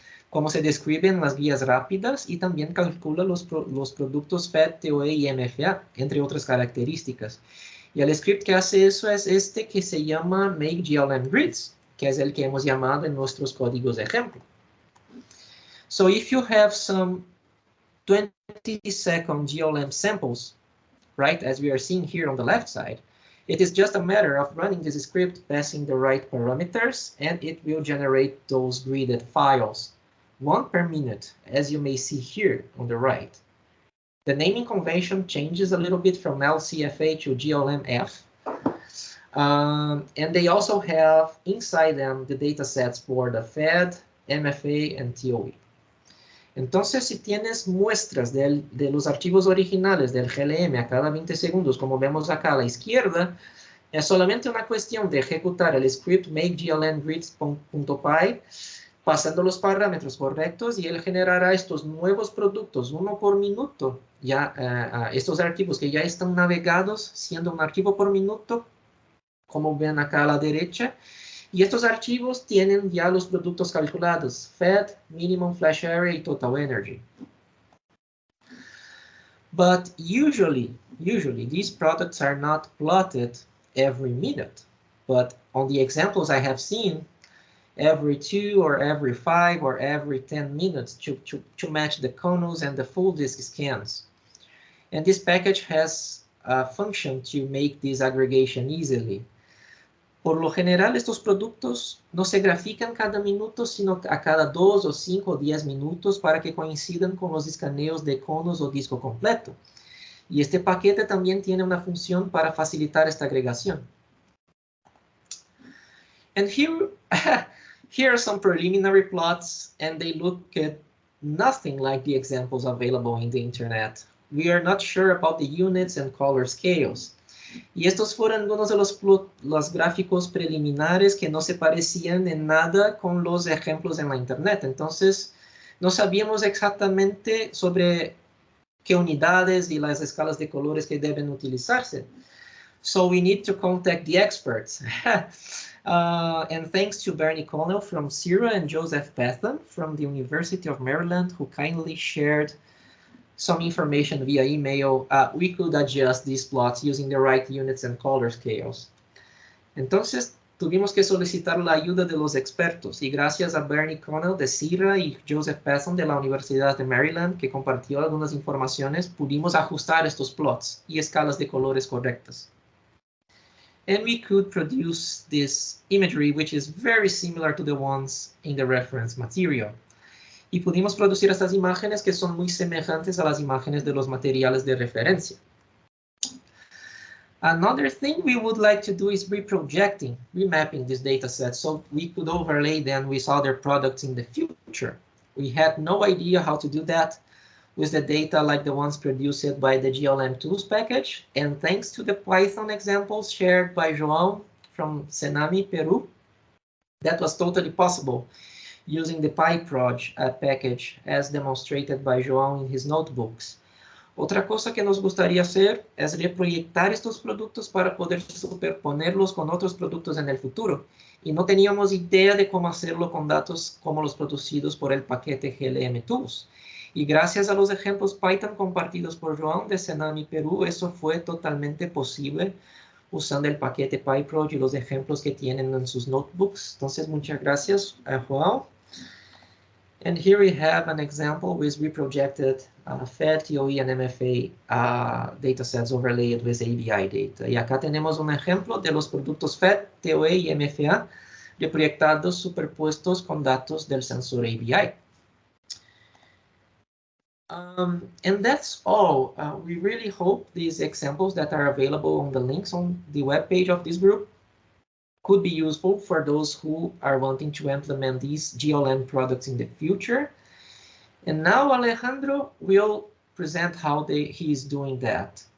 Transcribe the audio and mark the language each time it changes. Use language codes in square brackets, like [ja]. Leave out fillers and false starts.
[es] Como se describe en las guías rápidas, y también calcula los productos FAD, TOE y MFA, entre otras características. Y el script que hace eso es este que se llama make glm grids, que es el que hemos llamado en nuestros códigos de ejemplo. [en] So if you have some 20-second GLM samples, right, as we are seeing here on the left side, it is just a matter of running this script, passing the right parameters, and it will generate those gridded files, 1 per minute, as you may see here on the right. The naming convention changes a little bit from LCFA to GLMF. And they also have inside them the datasets for the FAD, MFA, and TOE. [es] Entonces, si tienes muestras de los archivos originales del GLM a cada 20 segundos, como vemos acá a la izquierda, es solamente una cuestión de ejecutar el script makeglmgrids.py, pasando los parámetros correctos, y él generará estos nuevos productos, 1 por minuto, ya estos archivos que ya están navegados, siendo un archivo por minuto, como ven acá a la derecha. Y estos archivos tienen ya los productos calculados, FAD, Minimum Flash Area y Total Energy. [en] But usually these products are not plotted every minute. But on the examples I have seen, every 2 or every 5 or every 10 minutes to match the conus and the full disk scans. And this package has a function to make this aggregation easily. [es] Por lo general, estos productos no se grafican cada minuto, sino a cada 2 o 5 o 10 minutos para que coincidan con los escaneos de conos o disco completo. Y este paquete también tiene una función para facilitar esta agregación. [en] And here, here are some preliminary plots, and they look at nothing like the examples available in the internet. We are not sure about the units and color scales. [es] Y estos fueron algunos de los gráficos preliminares que no se parecían en nada con los ejemplos en la internet. Entonces, no sabíamos exactamente sobre qué unidades y las escalas de colores que deben utilizarse. [en] So we need to contact the experts. And thanks to Bernie Connell from CIRA and Joseph Pathan from the University of Maryland, who kindly shared some information via email, we could adjust these plots using the right units and color scales. [es] Entonces, tuvimos que solicitar la ayuda de los expertos, y gracias a Bernie Connell de CIRA y Joseph Pathan de la Universidad de Maryland, que compartió algunas informaciones, pudimos ajustar estos plots y escalas de colores correctas. [en] And we could produce this imagery, which is very similar to the ones in the reference material. [es] Y pudimos producir estas imágenes que son muy semejantes a las imágenes de los materiales de referencia. [en] Another thing we would like to do is remapping this data set so we could overlay them with other products in the future. We had no idea how to do that with the data like the ones produced by the GLM tools package, and thanks to the Python examples shared by João from Senami, Peru, that was totally possible using the Pytroll package as demonstrated by João in his notebooks. [es] Otra cosa que nos gustaría hacer es reproyectar estos productos para poder superponerlos con otros productos en el futuro. Y no teníamos idea de cómo hacerlo con datos como los producidos por el paquete GLM Tools. Y gracias a los ejemplos Python compartidos por João de Senami, Perú, eso fue totalmente posible usando el paquete Pytroll y los ejemplos que tienen en sus notebooks. Entonces, muchas gracias a João. [en] And here we have an example with reprojected FED, TOE, and MFA datasets overlaid with ABI data. [es] Y acá tenemos un ejemplo de los productos FED, TOE y MFA reproyectados superpuestos con datos del sensor ABI. [en] And that's all. We really hope these examples that are available on the links on the webpage of this group could be useful for those who are wanting to implement these GLM products in the future. And now Alejandro will present how he is doing that.